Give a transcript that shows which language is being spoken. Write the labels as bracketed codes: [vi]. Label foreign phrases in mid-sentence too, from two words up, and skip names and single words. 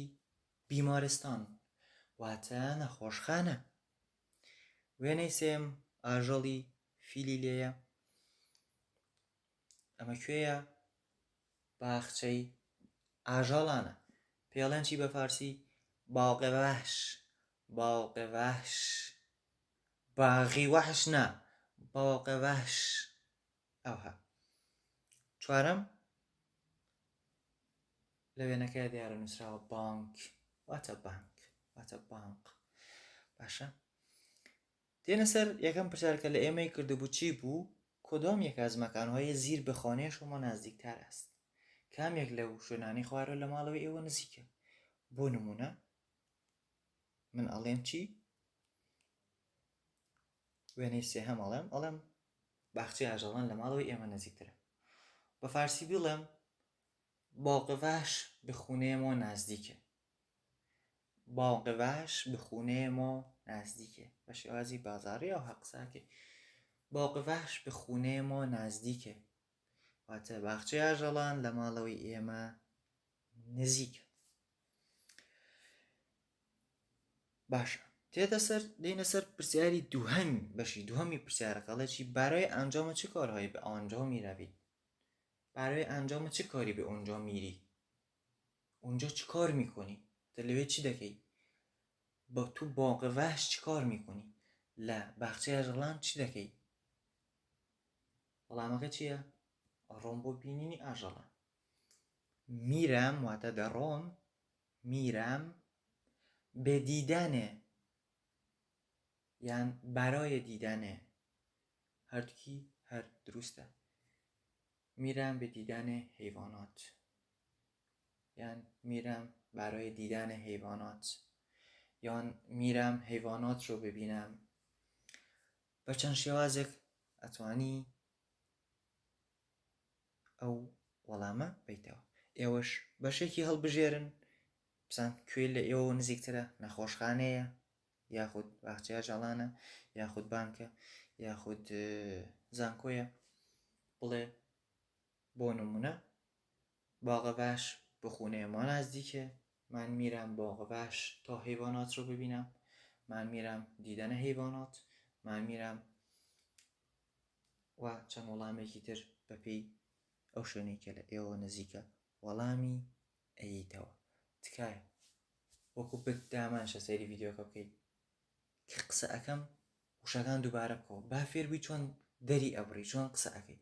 [ckb] بیمارستان، واتە نەخۆشخانە. وێنەی سێم ئاژەڵی فیلی لێیە. ئەمە کوێیە؟ باخچەی ئاژەڵانە. پێڵێن چی بە فارسی؟ [fa] باغ وحش، باغ وحش، باغی وحش نا، باغ وحش. [ckb] ئەوها چوارەم لە وێنەکەی دیارە نووسراوە بانک، واتە بانک، واتە بانک. باشە، دێنە سەر یەکەم پرسیارکە لە ئێمەی کردبوو چی بوو؟ [fa] کدام یک از مکانهای زیر به خانه شما نزدیکتر است؟ [ckb] کامێک لەو شوێنانی خوارەوە لە ماڵەوەی ئێوە نزیکە؟ بۆ نمونە من ئەڵێم چی؟ وێنەی سێهەم ئەڵێم باخچەی ئاژەڵان لە ماڵەوەی ئێمە نزیکترە. بە فارسی بڵێم [fa] باغ وحش به خونه ما نزدیکه. باغ وحش به خونه ما نزدیکه. [ckb] بە شێوازی بازاڕی ئەو قساکێ [fa] باغ وحش به خونه ما نزدیکه، [ckb] واتە باخچەی ئاژەڵان لە ماڵەوەی ئێمە نزیکە. باشە، دێنە سەر پرسیاری دووهەمی، بەشی دووهەمی پرسیارەکەڵێکی [fa] برای انجام چه کارهایی به آنجا میروید؟ برای انجام چه کاری به اونجا میری؟ اونجا چی کار میکنی؟ [ckb] دلوی چی دەکەی؟ [fa] با تو باغ وحش چی کار میکنی؟ [ckb] لە باخچەی ئاژەڵان چی دەکەی؟ وەڵامەکە چییە؟ ئەڕۆم بۆ بینینی ئاژەڵان. میرم واتە دەڕۆم، [fa] میرم به دیدنه، یان برای دیدنه. [ckb] هەردووکی هەر دروستە. [fa] میرم به دیدن حیوانات، یان میرم برای دیدن حیوانات، یان میرم حیوانات رو ببینم. [ckb] بە چەند شێوازێک ئەتوانی ئەو وەڵامە بیتەوە. ئێوەش بەشێکی هەڵبژێرن، بزان کوێ لە ئێوە نزیکترە، نەخۆشخانەیە، یاخود باخچەی ئاژەڵانە، یاخود بانکە، یاخود زانکۆیە. بڵێ بۆ نمونە [fa] باغ وحش به خونه ما نزدیکه، من میرم باغ وحش تا حیوانات رو ببینم، من میرم دیدن حیوانات، من میرم [ckb] و چەند وەڵامێکی تر بەپێی ئەو شوێنەی کە لە ئێوە نزیکە وەڵامی ئەیتەوە. تکایە وەکو بت دامانشە سەیری ڤیدیۆکە بکەیت کە قسە ئەەکەم وشەکان دووبارە بکەوە، با فێربووی چۆن دەری ئەبڕی، چۆن قسە ئەەکەی.